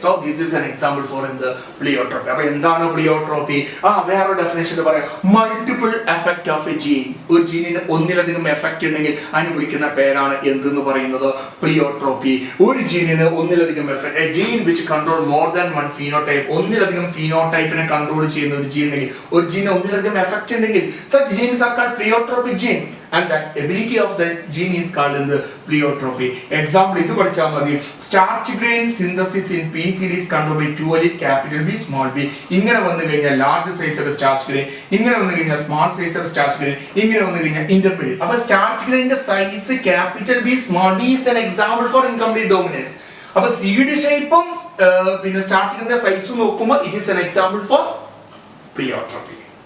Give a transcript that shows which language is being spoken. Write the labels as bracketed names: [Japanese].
[English] So this is an example for in the pleiotropy. [Malayalam] അപ്പൊ എന്താണ് പ്ലിയോട്രോപ്പി? വേറെ ഡെഫിനേഷൻ പറയാം, multiple effect of A gene. ഒരു ജീനിന് ഒന്നിലധികം എഫക്ട് ഉണ്ടെങ്കിൽ അതിന് വിളിക്കുന്ന പേരാണ് എന്തെന്ന് പറയുന്നത് പ്ലിയോട്രോപ്പി. ഒരു ജീനിന് ഒന്നിലധികം effect, [English] a gene which control more than one phenotype, [Malayalam] ഒന്നിലധികം ഫീനോടൈപ്പിനെ കൺട്രോൾ ചെയ്യുന്ന ഒരു ജീൻ ഉണ്ടെങ്കിൽ, ഒരു ജീന് ഒന്നിലധികം എഫക്ട് ഉണ്ടെങ്കിൽ, [English] such genes are called pleiotropic gene. And that ability of the gene is called in the pleiotropy. [Malayalam] Example ഇത് പഠിച്ചാൽ മതി. [English] Starch grain synthesis in pea seed is controlled by two allele capital B small b. [Malayalam] ഇങ്ങനെ വന്നു കഴിഞ്ഞാൽ large size of starch grain, ഇങ്ങനെ വന്നു കഴിഞ്ഞാൽ small size of starch grain, ഇങ്ങനെ വന്നു കഴിഞ്ഞാൽ ഇന്റർമീഡിയറ്റ്. അപ്പോൾ starch ഗ്രെയിനിന്റെ size capital B small B [English] is an example for incomplete dominance. [Malayalam] അപ്പോൾ സീഡ് ഷേപ്പും പിന്നെ സ്റ്റാർച്ച് ഗ്രെയിനിന്റെ സൈസും നോക്കുമ്പോൾ [English] it is an example for pleiotropy.